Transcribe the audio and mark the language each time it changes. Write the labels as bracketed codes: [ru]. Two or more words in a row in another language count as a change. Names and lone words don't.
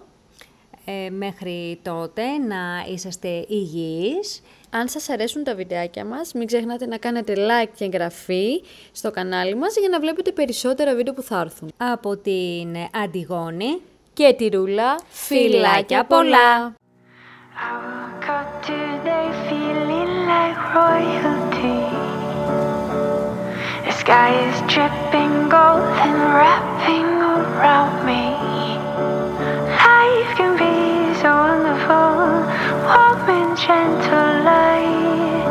[el] Μέχρι τότε να είσαστε υγιείς. Αν σας αρέσουν τα βιντεάκια μας, μην ξεχνάτε να κάνετε like και εγγραφή στο κανάλι μας για να βλέπετε περισσότερα βίντεο που θα έρθουν. Από την Αντιγόνη και τη Ρούλα, φιλάκια πολλά! [en] I woke up today feeling like royalty. The sky is dripping gold and wrapping around me. Life can be so wonderful, warm and gentle light.